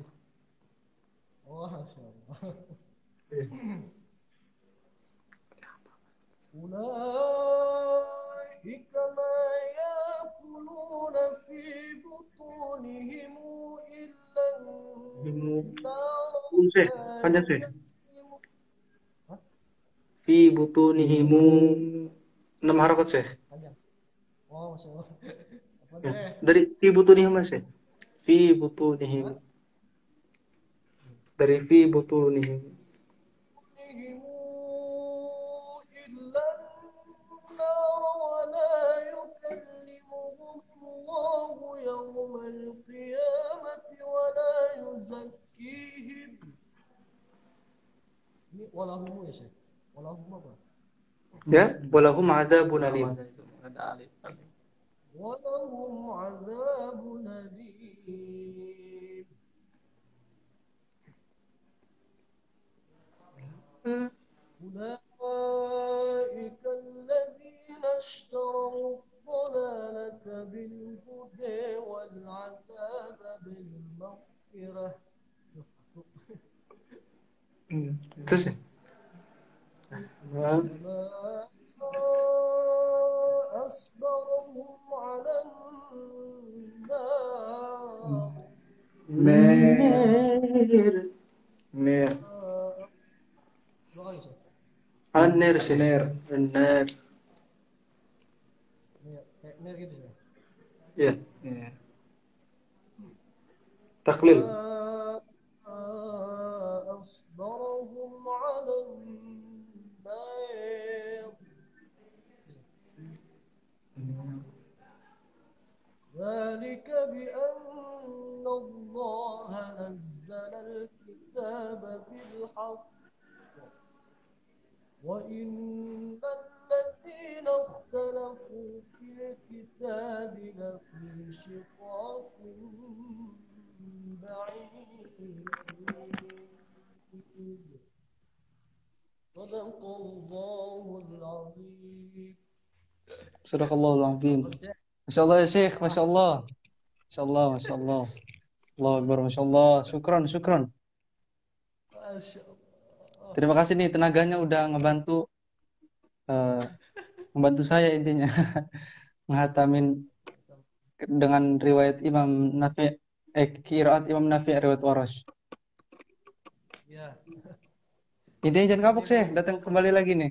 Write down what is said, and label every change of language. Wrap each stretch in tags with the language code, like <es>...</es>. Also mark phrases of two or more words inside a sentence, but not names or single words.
<ar>ما شاء الله أولئك ما يأكلون في بطونهم إلا Himu النار</ar> <id>Syekh. Panjang Syekh.</id> <ar>في بطونهم</ar> <id>6 harakat Syekh. Oh,</id> <ar>ما شاء الله.</ar> <id>Apa Ya. deh? Dari</id> <ar>في بطونهم</ar> <id>Syekh.</id> <ar>في بطونهم.</ar> <id>Dari</id> <ar>في بطونهم. إلا النار ولا يكلمهم الله يوم القيامة ولا يزكيهم</ar> <id>ini walahum ya Syekh walahum apa Ya,</id> <ar>ولهم عذاب أليم. ولهم عذاب أليم أولئك الذين اشتروا الضلالة بالهدى والعذاب بالمغفرة</ar> <id>Terus ya?</id> <ar>وما أصبرهم على النار Ner.</ar> <id>doa ya Syekh</id> <ar>An-nar Syekh. An-nar.</ar> <id>kayak ner gitu ya Ya. Taklil.</id> <ar>أصبرهم على النار ذلك بأن الله نزل الكتاب بالحق وإن الذين اختلفوا في الكتاب لفي شقاق بعيد صدق الله العظيم صدق الله العظيم.</ar> <id>Masyaallah ya Syekh, masyaallah. Masyaallah, masyaallah.</id> <ar>الله أكبر، ما شاء الله.</ar> <id>Syukran.</id> <ar>ما شاء الله.</ar> <id>Terima kasih nih tenaganya udah ngebantu saya intinya menghatamin dengan riwayat Imam Nafi' Qiraat Imam Nafi' riwayat Warash. Ya. Intinya jangan kapok sih, datang kembali lagi nih.</id>